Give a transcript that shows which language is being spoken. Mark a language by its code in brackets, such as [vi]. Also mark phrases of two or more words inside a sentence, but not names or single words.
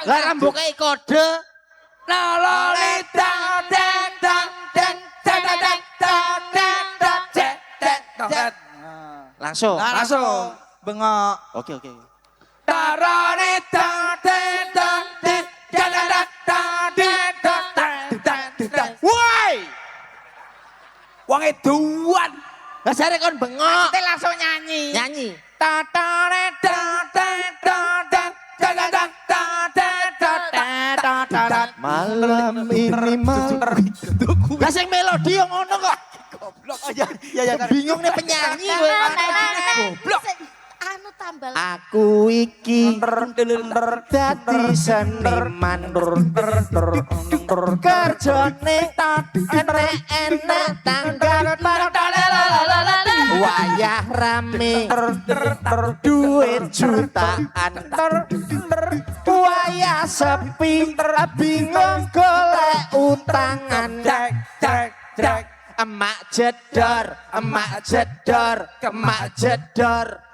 [jv] Lah rembuke kode. La lolita deng deng deng deng deng deng deng deng. Langsung. Langsung bengok. Oke. Taranita deng deng deng deng deng deng deng. Woi. Wong eduan. Lah jare kon bengok. [id] Kita langsung nyanyi. Nyanyi. Malam ini mau. [jv] Lah sing melodi yang ngono kok. [id] Goblok aja. Ya bingung nih penyanyi kowe. Goblok. [jv] Anu tambal. Aku iki dadi seniman kerjane enek tanggap wayah rame duit jutaan wayah sepi bingung golek utangan emak jedor kemak jedor